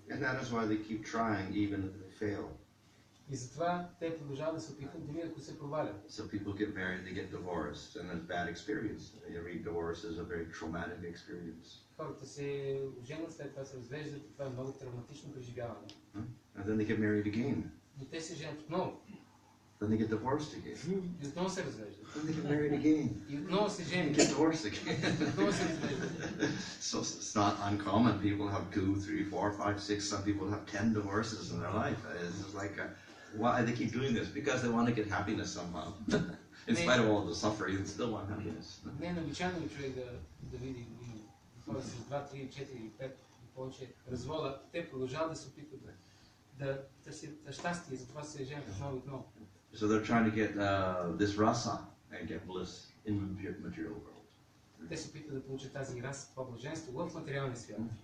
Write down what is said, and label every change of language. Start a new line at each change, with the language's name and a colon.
English: And that is why they keep trying even if they fail.
Bulgarian: И затова те продължават да се опитват, дори ако се провалят.
English: So people get married, they get divorced, and it's bad experience. Every divorce is a very traumatic experience.
Bulgarian: Хората се оженят, след това се развеждат, и това е много травматично преживяване.
English: And then they get married again.
Bulgarian: Но те се женят отново.
English: Then they get divorced again.
Bulgarian: И отново се развеждат.
English: Then they get married again.
Bulgarian: И отново се
English: They
Bulgarian: женят.
English: get divorced again.
Bulgarian: Отново се развеждат.
English: So it's not uncommon. People have 2, 3, 4, 5, 6. Some people have 10 divorces in their life. It's just like, why they keep doing this? Because they want to get happiness somehow. In spite of all the suffering, they still want happiness.
Bulgarian: Не е необичайно човек да види хора с 2, 3, 4, 5 и повече развода. Те продължават да се опитват да търсят щастие, затова се женят отново и отново.
English: So they're trying to get this rasa and get bliss in the material world.
Bulgarian: Те се опитват да получат тази раса, това блаженство в материалния свят.